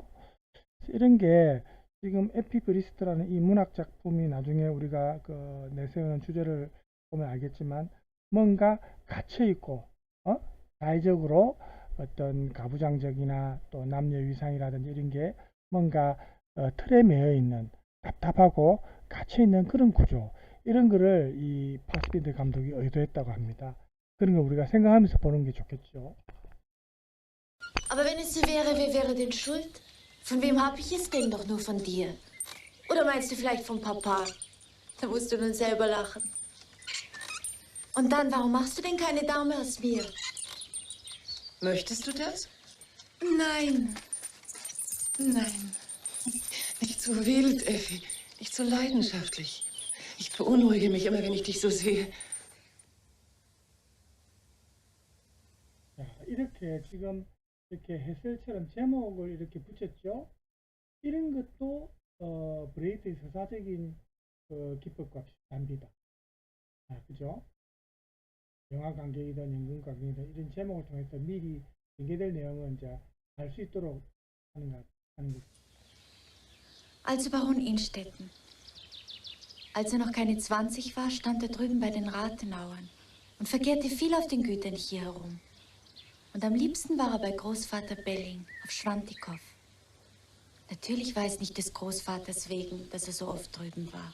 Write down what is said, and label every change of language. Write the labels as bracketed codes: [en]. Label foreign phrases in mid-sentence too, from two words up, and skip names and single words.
[ko] 이런 게 지금 에피브리스트라는 이 문학 작품이 나중에 우리가 그 내세우는 주제를 보면 알겠지만, 뭔가 갇혀 있고 사회적으로 어떤 가부장적이나 또 남녀 위상이라든지 이런 게 뭔가 틀에 매여 있는, 답답하고 갇혀 있는 그런 구조, 이런 거를 이 파스빈드 감독이 의도했다고 합니다. 그런 거 우리가 생각하면서 보는 게 좋겠죠. [de] Aber wenn es so wäre, wer wäre denn schuld? Von wem habe ich es denn? Doch nur von dir. Oder meinst du vielleicht vom Papa? Da musst du nun selber lachen. Und dann, warum machst du denn keine Dame aus mir? Möchtest du das? Nein. Nein. Nicht so wild, Effi. Nicht so leidenschaftlich. Ich beunruhige mich immer, wenn ich dich so sehe. [ko] 자, 이렇게 지금 이렇게 해설처럼 제목을 이렇게 붙였죠. 이런 것도 브레이트의 서사적인 기법과 비슷합니다. 그죠? 영화 관객이든 연극 관객이든 이런 제목을 통해서 미리 전개될 내용을 이제 알 수 있도록 하는 것. [de] Also Baron Innstetten. Als er noch keine 20 war, stand er drüben bei den Rathenauern und verkehrte viel auf den Gütern hier herum. Und am liebsten war er bei Großvater Belling auf Schwantikow. Natürlich war es nicht des Großvaters wegen, dass er so oft drüben war.